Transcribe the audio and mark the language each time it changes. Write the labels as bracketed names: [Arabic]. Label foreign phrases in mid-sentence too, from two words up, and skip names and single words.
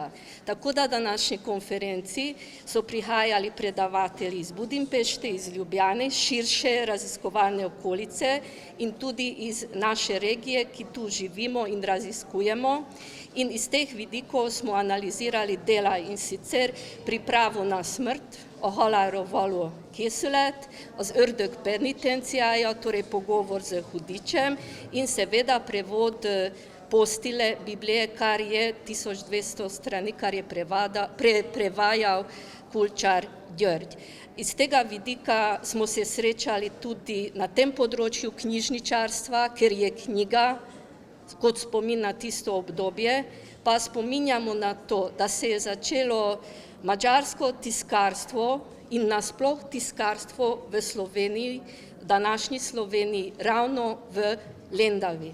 [Slovenian] Tako da današnji konferenci so prihajali predavatelji iz Budimpešte, iz Ljubljane, širše raziskovalne okolice in tudi iz naše regije, ki tu živimo in raziskujemo. In iz teh vidikov smo analizirali dela in sicer Pripravo na smrt, [Hungarian] a halálra való készület, az ördög penitenciája, [Slovenian] torej pogovor z hudičem in seveda prevod postile Biblije, kar je 1200 strani, kar je prevajal Kulčar György. Iz tega vidika smo se srečali tudi na tem področju knjižničarstva, ker je knjiga kot spomin na tisto obdobje, pa spominjamo na to, da se je začelo madžarsko tiskarstvo in nasploh tiskarstvo v Sloveniji, današnji Sloveniji, ravno v Lendavi.